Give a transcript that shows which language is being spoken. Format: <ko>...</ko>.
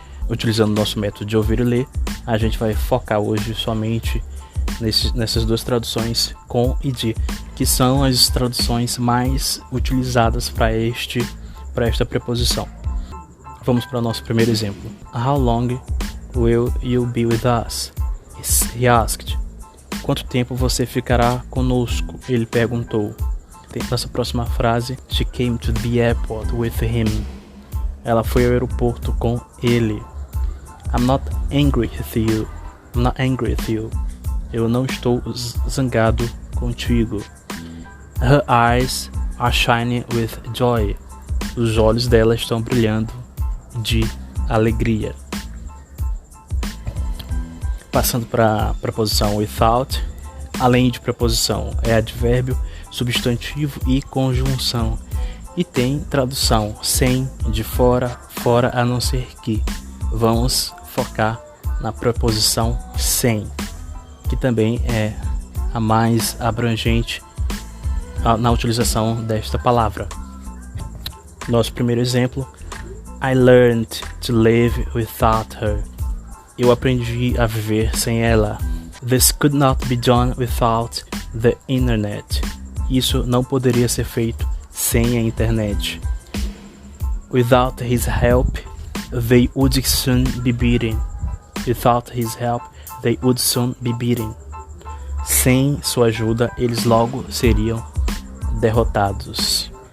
<pt>Utilizando o nosso método de ouvir e ler, a gente vai focar hoje somente nessas duas traduções com e de, que são as traduções mais utilizadas para esta preposição. Vamos para o nosso primeiro exemplo.</pt> <en>How long will you be with us? He asked.</en> <pt>Quanto tempo você ficará conosco? Ele perguntou. Nossa próxima frase.</pt> <en>She came to the airport with him.</en> <pt>Ela foi ao aeroporto com ele.</pt> <en>I'm not angry with you. I'm not angry with you.</en> <pt>Eu não estou zangado contigo.</pt> <en>Her eyes are shining with joy.</en> <pt>Os olhos dela estão brilhando de alegria. Passando para a preposição without, além de preposição, é advérbio, substantivo e conjunção. E tem tradução sem, de fora, fora a não ser que. Vamos focar na preposição sem, que também é a mais abrangente na utilização desta palavra. Nosso primeiro exemplo:</pt> <en>I learned to live without her.</en> <pt>Eu aprendi a viver sem ela.</pt> <en>This could not be done without the internet.</en> <pt>Isso não poderia ser feito sem a internet.</pt> <en>Without his help, they would soon be beaten. Without his help, they would soon be beaten.</en> <pt>Sem sua ajuda, eles logo seriam derrotados.</pt>